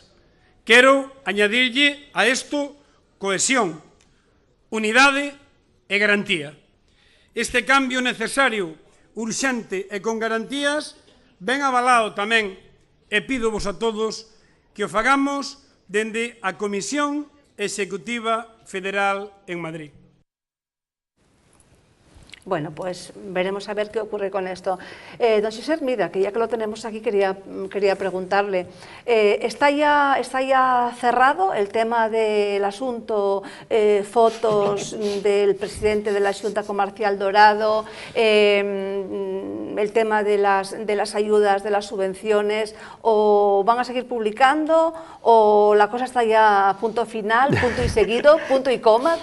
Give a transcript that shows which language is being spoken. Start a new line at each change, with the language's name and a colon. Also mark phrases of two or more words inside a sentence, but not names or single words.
Galician: Quero añadirlle a isto cohesión, unidade e garantía. Este cambio necesario, urxente e con garantías ben avalado tamén, e pídovos a todos que o fagamos dende a Comisión Executiva Federal en Madrid.
Spanish: Bueno, pues veremos a ver qué ocurre con esto. Don José Hermida, que ya que lo tenemos aquí, quería preguntarle, ¿está ya cerrado el tema del asunto, fotos del presidente de la Xunta Comercial Dorado, el tema de las ayudas, de las subvenciones, o van a seguir publicando, o la cosa está ya a punto final, punto y seguido, punto y coma?